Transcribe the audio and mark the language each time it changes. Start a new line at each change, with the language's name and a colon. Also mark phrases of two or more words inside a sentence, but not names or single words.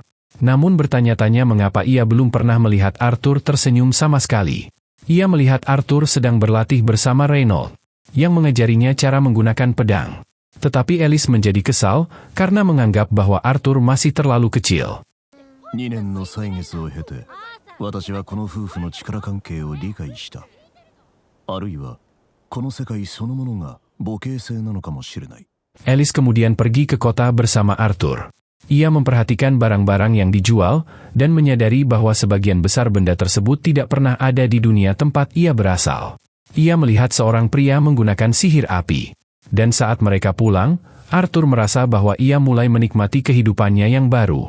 Indonesian: Namun bertanya-tanya mengapa ia belum pernah melihat Arthur tersenyum sama sekali. Ia melihat Arthur sedang berlatih bersama Reynold, yang mengajarinya cara menggunakan pedang. Tetapi Alice menjadi kesal, karena menganggap bahwa Arthur masih terlalu kecil.
Japanese: 2 年の歳月を経て、私はこの夫婦の力関係を理解した。 2 あるいはこの世界そのものが母系性なのかもしれない。
Indonesian: Alice kemudian pergi ke kota bersama Arthur. Ia memperhatikan barang-barang yang dijual, dan menyadari bahwa sebagian besar benda tersebut tidak pernah ada di dunia tempat ia berasal. Ia melihat seorang pria menggunakan sihir api. Dan saat mereka pulang, Arthur merasa bahwa ia mulai menikmati kehidupannya yang baru.